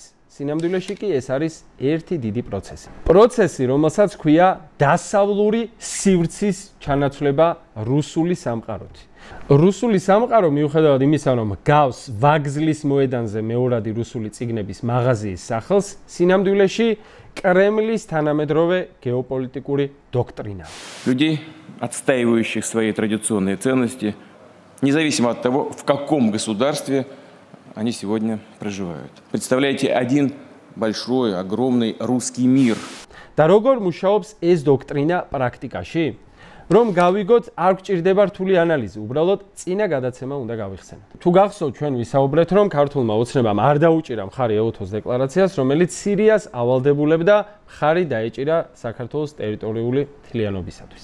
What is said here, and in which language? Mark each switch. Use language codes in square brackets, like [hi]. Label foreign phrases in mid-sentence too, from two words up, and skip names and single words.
[ka] სინამდვილეში კი ეს არის ერთი დიდი პროცესი. პროცესი, რომელსაც ქვია დასავლური სივრცის ჩანაცვლება რუსული სამყაროთი. რუსული სამყარო მიუხედავად იმისა, რომ გავს ვაგზლის მოედანზე მეორადი რუსული წიგნების მაღაზიის სახელს, სინამდვილეში Кремль თანამედროვე გეოპოლიტიკური დოქტრინა. [ru] Людей, отстаивающих свои традиционные ценности, независимо от того, в каком государстве они сегодня проживают. Представляете, один большой, огромный русский мир. [ka] და როგორ მუშაობს ეს დოქტრინა პრაქტიკაში? რომ გავიგოთ, არ გჭირდება რთული ანალიზი, უბრალოდ წინა გადაცემა უნდა გავიხსენოთ. თუ გახსოვთ, ჩვენ ვისაუბრეთ, რომ ქართულმა ოცნებამ არ დაუჭირა მხარი ეუთოს დეკლარაციას, რომელიც სირიას ავალდებულებდა მხარი დაეჭირა საქართველოს ტერიტორიული მთლიანობისათვის.